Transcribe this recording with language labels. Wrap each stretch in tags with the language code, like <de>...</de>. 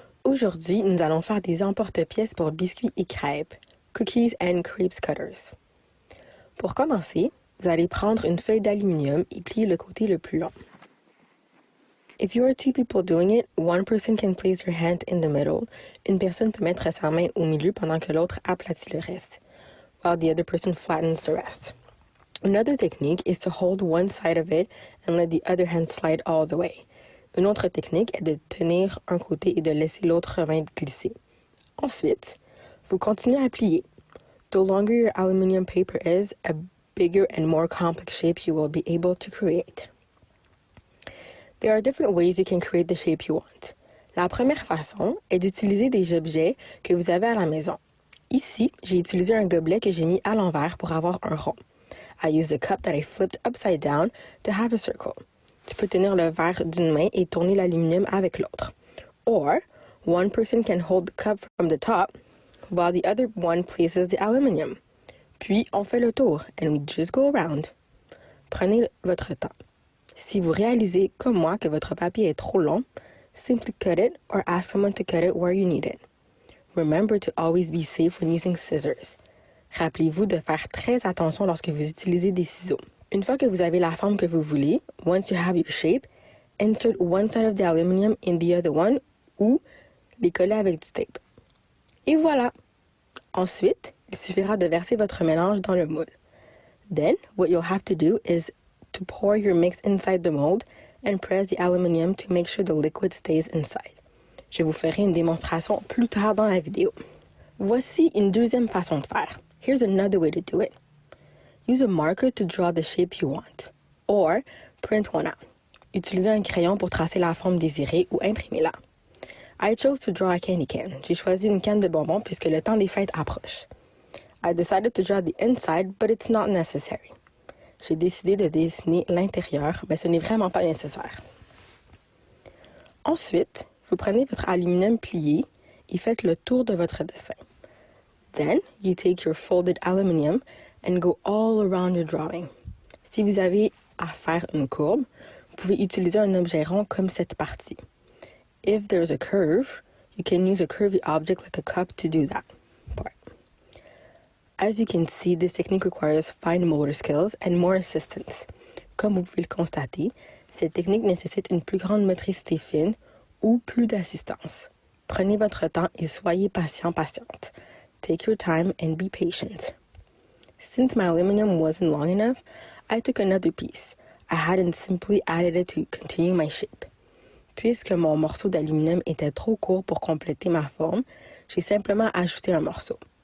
<fr>Aujourd'hui, nous allons faire des emporte-pièces pour biscuits et crêpes, Cookies and Crepes Cutters. Pour commencer, vous allez prendre une feuille d'aluminium et plier le côté le plus long.</fr> <en>If you are two people doing it, one person can place your hand in the middle.</en> <fr>Une personne peut mettre sa main au milieu pendant que l'autre aplatit le reste,</fr> <en>while the other person flattens the rest. Another technique is to hold one side of it and let the other hand slide all the way.</en> <fr>Une autre technique est de tenir un côté et de laisser l'autre main glisser. Ensuite, vous continuez à plier.</fr> <en>The longer your aluminum paper is, a bigger and more complex shape you will be able to create. There are different ways you can create the shape you want.</en> <fr>La première façon est d'utiliser des objets que vous avez à la maison. Ici, j'ai utilisé un gobelet que j'ai mis à l'envers pour avoir un rond.</fr> <en>I used a cup that I flipped upside down to have a circle.</en> <fr>Tu peux tenir le verre d'une main et tourner l'aluminium avec l'autre.</fr> <en>Or, one person can hold the cup from the top while the other one places the aluminum.</en> <fr>Puis, on fait le tour</fr> <en>and we just go around.</en> <fr>Prenez votre temps. Si vous réalisez, comme moi, que votre papier est trop long,</fr> <en>simply cut it or ask someone to cut it where you need it. Remember to always be safe when using scissors.</en> <fr>Rappelez-vous de faire très attention lorsque vous utilisez des ciseaux. Une fois que vous avez la forme que vous voulez,</fr> <en>once you have your shape, insert one side of the aluminum in the other one</en> <fr>ou les coller avec du tape. Et voilà! Ensuite, il suffira de verser votre mélange dans le moule.</fr> <en>Then, what you'll have to do is to pour your mix inside the mold and press the aluminum to make sure the liquid stays inside.</en> <fr>Je vous ferai une démonstration plus tard dans la vidéo. Voici une deuxième façon de faire.</fr> <en>Here's another way to do it. Use a marker to draw the shape you want, or print one out.</en> <fr>Utilisez un crayon pour tracer la forme désirée ou imprimez-la.</fr> <en>I chose to draw a candy can.</en> <fr>J'ai choisi une canne de bonbons puisque le temps des fêtes approche.</fr> <en>I decided to draw the inside, but it's not necessary.</en> <fr>J'ai décidé de dessiner l'intérieur, mais ce n'est vraiment pas nécessaire. Ensuite, vous prenez votre aluminium plié et faites le tour de votre dessin.</fr> <en>Then, you take your folded aluminum and go all around your drawing.</en> <fr>Si vous avez à faire une courbe, vous pouvez utiliser un objet rond comme cette partie.</fr> <en>If there's a curve, you can use a curvy object like a cup to do that part. As you can see, this technique requires fine motor skills and more assistance. Comme vous pouvez le constater, cette technique nécessite une plus grande motricité fine ou plus d'assistance.</en> <fr>Prenez votre temps et soyez patiente.</fr> <en>Take your time and be patient. Since my aluminum wasn't long enough, I took another piece. I hadn't simply added it to continue my shape.</en> <fr>Puisque mon morceau d'aluminium était trop court pour compléter ma forme, j'ai simplement ajouté un morceau.</fr>